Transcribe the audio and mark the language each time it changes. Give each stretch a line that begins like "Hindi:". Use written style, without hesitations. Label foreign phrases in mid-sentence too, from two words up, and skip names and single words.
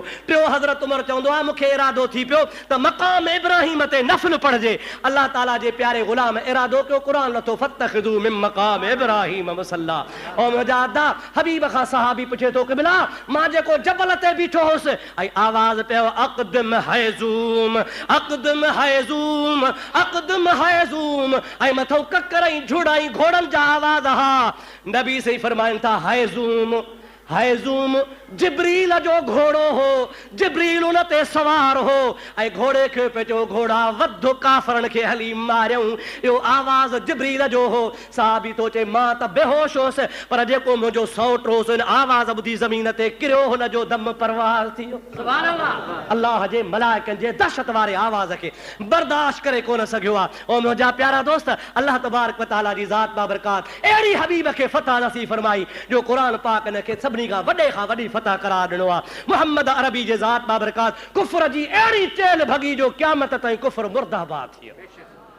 Sindhi: टियों हज़रत उमर चवंदो आहे मूंखे इरादो थी पियो त मक़ाम इब्राहिम ते नफ़िल पढ़जे अल्लाह ताला जे प्यारे ग़ुलाम इरादो कयो क़ुरान लथो
Arabic: فاتخذوا من مقام إبراهيم مصلى.
Sindhi: ऐं मुंहिंजा अदा हबीब खां सहाबी पुछे थो क़िबला मां जेको जबल ते बीठो हुउसि ऐं आवाज़ पियो
Arabic: أقدم حيزوم أقدم حيزوم أقدم حيزوم
Sindhi: ऐं मथो ककर ऐं झुड़ ऐं घोड़नि जा आवाज़ हा। नबी सही फरमाइनि था हैज़ूम हैज़ूम जिब्रील जो घोड़ो हो जिब्रील उन ते सवार हो ऐं घोड़े खे पियो चयो घोड़ा वध काफ़रनि खे हली मारियऊं इहो आवाज़ जिब्रील जो हो। साहबी थो चए मां त बेहोश होसि पर जेको मुंहिंजो सौट होसि इन आवाज़ ॿुधी ज़मीन ते किरियो हुन जो दम परवाज़ थी वियो।
Arabic: سبحان الله.
Sindhi: अल्लाह जे मलाइकनि जे दहशत वारे आवाज़ खे बर्दाश्त करे कोन सघियो आहे। ऐं मुंहिंजा प्यारा दोस्त अल्लाह
Arabic: تبارك و تعالى
Sindhi: जी ज़ात बाबरकात अहिड़ी हबीब खे फतह नसीब फरमाई जो क़ुरान पाक इन खे सभिनी खां वॾी फतह करार ॾिनो आहे। मुहम्मद अरबी जे ज़ात बाबरकात कुफ्र जी अहिड़ी चेल भॻी जो क़यामत ताईं कुफ्र मुर्दाबाद थी वियो।